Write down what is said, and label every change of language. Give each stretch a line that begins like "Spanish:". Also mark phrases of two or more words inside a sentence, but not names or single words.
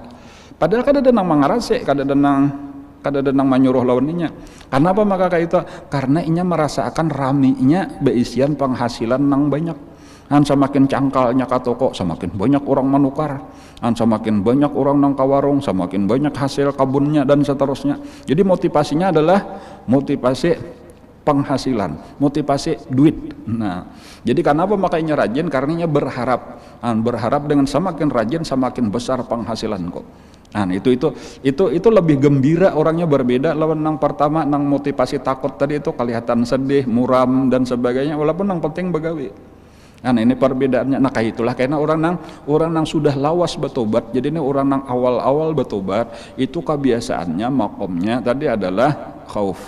Banjar: Padahal kada ada nang mangarase, kada ada nang manyuruh lawannya. Kenapa maka kayak itu? Karena inya merasakan raminya beisian penghasilan nang banyak. Semakin cangkalnya ka toko, semakin banyak orang menukar. Semakin banyak orang nang ka warung, semakin banyak hasil kabunnya dan seterusnya.
Indonesian: Jadi motivasinya adalah motivasi penghasilan, motivasi duit. Nah, jadi kenapa makanya rajin? Karena berharap, berharap dengan semakin rajin semakin besar penghasilan kok.
Banjar: Nah, itu lebih gembira orangnya, berbeda lawan nang pertama nang motivasi takut tadi itu kelihatan sedih, muram dan sebagainya, walaupun nang penting begawi. Nah, ini perbedaannya. Nah, kayak itulah karena orang nang sudah lawas bertobat. Jadi ini orang nang awal-awal bertobat itu kebiasaannya makomnya tadi adalah khauf.